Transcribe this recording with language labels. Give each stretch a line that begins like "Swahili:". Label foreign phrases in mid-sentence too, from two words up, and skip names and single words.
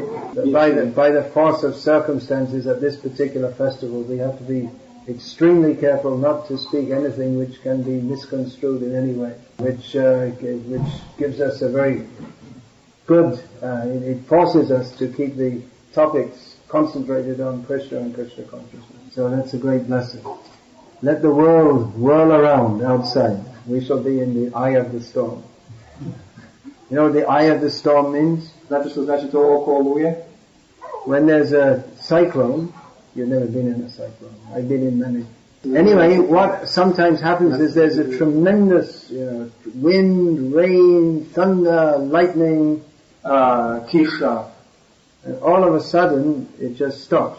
English: But by the force of circumstances at this particular festival, we have to be extremely careful not to speak anything which can be misconstrued in any way, which gives us a very good, it forces us to keep the topics concentrated on Krishna and Krishna consciousness. So that's a great blessing. Let the world whirl around outside. We shall be in the eye of the storm. You know what the eye of the storm means?
Croatian: Znate što znači to oko oluje?
English: When there's a cyclone, you've never been in a cyclone. I've been in many. Anyway, what sometimes happens is there's a tremendous, wind, rain, thunder, lightning, kiša. And all of a sudden, it just stops.